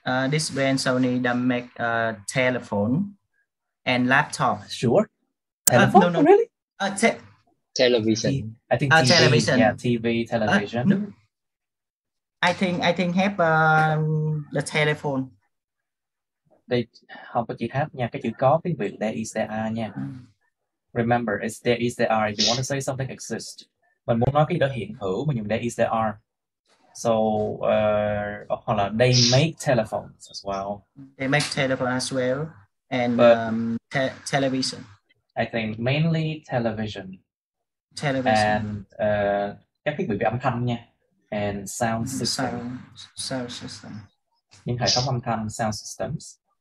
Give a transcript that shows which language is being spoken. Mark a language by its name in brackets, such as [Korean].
[English] This brand Sony that make telephone and laptop. Sure. Telephone? No. Really? Television. I think TV. Television. Yeah, TV, television. No. I think have the telephone. [Vietnamese] They không có chữ H nha, cái chữ có tiếng Việt [English] there is there are [Vietnamese] nha. [English] Remember, it's there is there are. If you want to say something exists, [Vietnamese] mình muốn nói cái đó hiện hữu, mình dùng [English] there is there are. So, [Vietnamese] hoặc là [English] they make telephones as well. They make telephone as well, and But television. I think mainly television. Television. [Vietnamese] And các thiết bị về âm thanh nha. [English] And sound system. Sound system. [Vietnamese] Những hệ thống âm thanh, [English] sound systems.